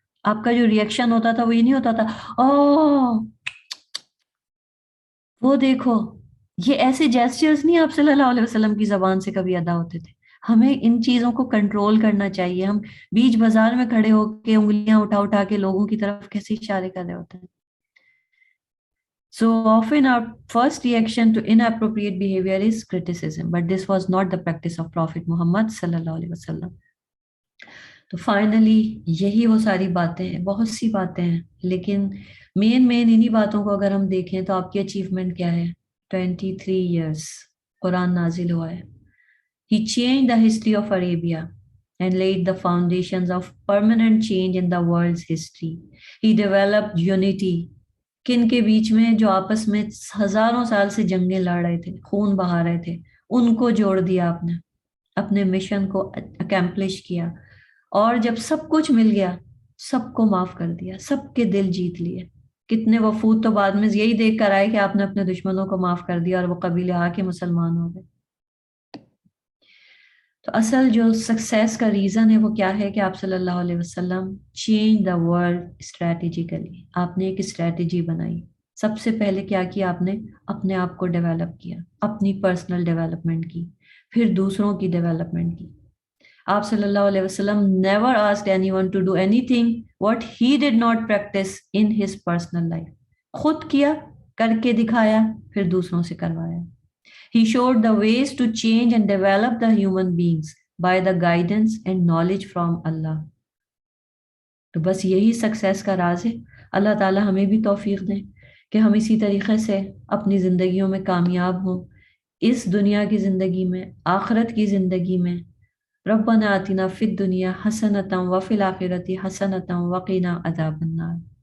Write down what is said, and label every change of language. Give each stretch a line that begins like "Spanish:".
Urdu: آپ کا جو ریئیکشن ہوتا تھا وہ یہ نہیں ہوتا تھا اوہ وہ دیکھو. یہ ایسے جیسچرز نہیں آپ صلی اللہ علیہ وسلم کی زبان سے کبھی ادا ہوتے تھے. ہمیں ان چیزوں کو کنٹرول کرنا چاہیے. ہم بیچ بازار میں کھڑے ہو کے انگلیاں اٹھا اٹھا کے لوگوں کی طرف کیسے اشارے کر رہے ہوتے ہیں.
English: So often our first reaction to inappropriate behavior is criticism, but this was not the practice of Prophet Muhammad sallallahu alaihi wasallam.
Urdu: تو فائنلی یہی وہ ساری باتیں ہیں، بہت سی باتیں ہیں، لیکن مین انہی باتوں کو اگر ہم دیکھیں تو آپ کی اچیومنٹ کیا ہے؟ 23 years قرآن نازل ہوا ہے.
English: He changed the history of Arabia and laid the foundations of permanent change in the world's history. He developed unity.
Urdu: کن کے بیچ میں جو آپس میں ہزاروں سال سے جنگیں لڑ رہے تھے، خون بہا رہے تھے، ان کو جوڑ دیا آپ نے، اپنے مشن کو اکمپلش کیا. اور جب سب کچھ مل گیا، سب کو معاف کر دیا، سب کے دل جیت لیے. کتنے وفود تو بعد میں یہی دیکھ کر آئے کہ آپ نے اپنے دشمنوں کو معاف کر دیا اور وہ قبیلے آ کے مسلمان ہو گئے. تو اصل جو سکسیس کا ریزن ہے وہ کیا ہے کہ آپ صلی اللہ علیہ وسلم
English: Change the world strategically.
Urdu: آپ نے ایک اسٹریٹجی بنائی. سب سے پہلے کیا کیا آپ نے؟ اپنے آپ کو ڈیولپ کیا، اپنی پرسنل ڈیولپمنٹ کی، پھر دوسروں کی ڈیولپمنٹ کی.
English: آپ صلی اللہ علیہ وسلم never asked anyone to do anything what he did not practice in his personal life.
Urdu: خود کیا، کر کے دکھایا، پھر دوسروں سے کروایا.
English: He showed the ways to change and develop the human beings by the guidance and knowledge from Allah.
Urdu: تو بس یہی سکسیس کا راز ہے. اللہ تعالی ہمیں بھی توفیق دیں کہ ہم اسی طریقے سے اپنی زندگیوں میں کامیاب ہوں، اس دنیا کی زندگی میں، آخرت کی زندگی میں.
Arabic: ربنا آتنا فی الدنیا حسنۃ وفی الآخرۃ حسنۃ وقنا عذاب النار.